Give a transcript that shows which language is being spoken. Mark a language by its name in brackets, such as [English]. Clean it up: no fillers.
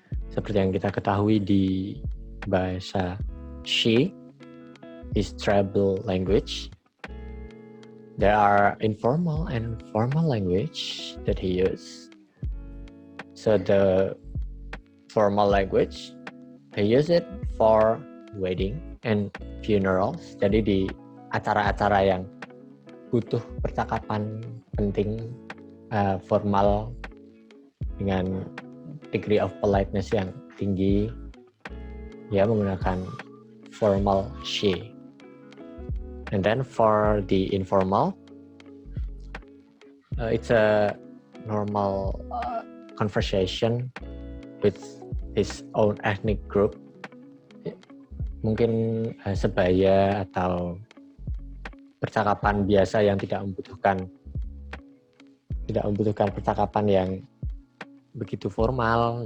[Indonesian] Seperti yang kita ketahui di bahasa She is tribal language. [English] There are informal and formal language that he use. So the formal language, he use it for wedding and funerals. [Indonesian] Jadi di acara-acara yang butuh percakapan penting, formal dengan [English] degree of politeness [Indonesian] yang tinggi, dia menggunakan formal she. [English] And then for the informal, it's a normal conversation with his own ethnic group. [Indonesian] Mungkin sebaya atau percakapan biasa yang tidak membutuhkan percakapan yang begitu formal.